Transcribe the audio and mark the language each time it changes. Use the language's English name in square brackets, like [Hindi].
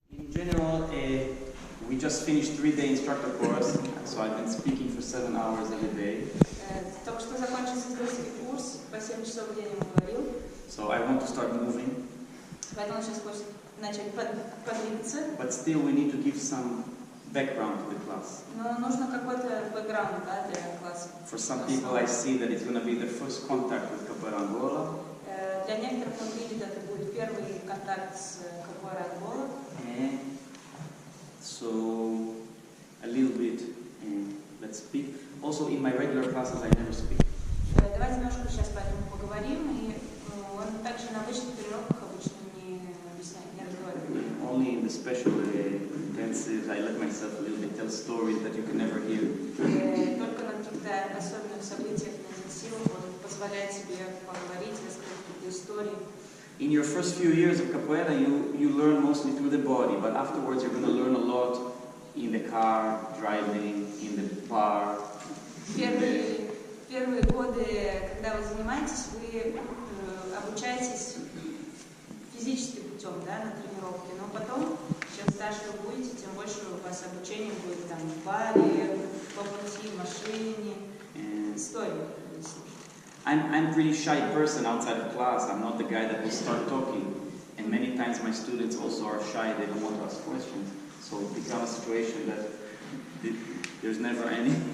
[English] general, we just finished 3-day instructor course, so I've been speaking for 7 hours every day. [Russian] Только что закончился инструкторский курс, по 7 часов в день ему говорил. [English] So I want to start moving. [Russian] Поэтому он сейчас хочет начать подвигаться. [English] But still we need to give some background to the class. [Russian] Но нужно какой-то бэкграунд, да, для класса. [English] For some people I see that it's going to be the first contact with Capoeira Angola. [Russian] Для некоторых он видит, это будет первый контакт с Capoeira Angola. [English] So a little bit, let's speak. Also in my regular classes I never speak. [Russian] Давайте немножко сейчас по этому поговорим. И он также на обычных тренировках обычно не объясняет, не разговаривает. [English] Only in the special intensive I let myself a little bit tell stories that you can never hear. [Russian] Только на каких-то особенных событиях на интенсивах он позволяет себе поговорить, рассказать какие-то истории. [English] In your first few years of capoeira, you learn mostly through the body, but afterwards you're going to learn a lot in the car, driving, in the bar. [Russian] Первые годы, когда вы занимаетесь, вы обучаетесь физическим путем, да, на тренировке, но потом, чем старше вы будете, тем больше у вас обучение будет там в баре, по пути, в машине, истории. [English] I'm a pretty shy person outside of class. I'm not the guy that will start talking. And many times my students also are shy. They don't want to ask questions. So it becomes a situation that there's never any.